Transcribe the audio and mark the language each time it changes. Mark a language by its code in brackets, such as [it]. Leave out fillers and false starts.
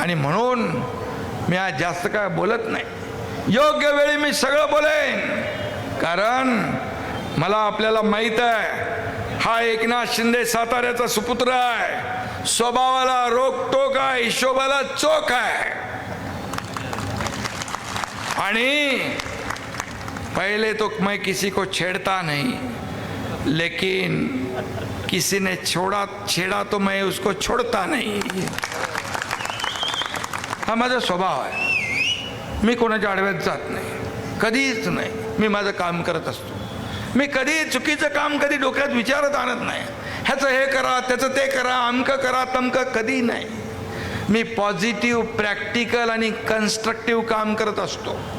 [mr] आणि म्हणून मी आज जास्त काय बोलत नाही. योग्य वेळी मी सगळं बोलेन, कारण मला आपल्याला माहीत आहे हा एकनाथ शिंदे साताऱ्याचा सुपुत्र आहे. स्वभावाला रोकटोक आहे, हिशोबाला चोख आहे. [hi] आणि पहले तो मैं किसी को छेड़ता नहीं, लेकिन किसी ने छेड़ा तो मैं उसको छोड़ता नहीं. [mr] हा माझा स्वभाव आहे. मी कोणाच्या आडव्यात जात नाही, कधीच नाही. मी माझं काम करत असतो. मी कधी चुकीचं काम कधी डोक्यात विचारत आणत नाही. ह्याचं हे करा, त्याचं ते करा, अमकं करा, तमकं कधी नाही. मी पॉझिटिव्ह, प्रॅक्टिकल आणि कन्स्ट्रक्टिव्ह काम करत असतो.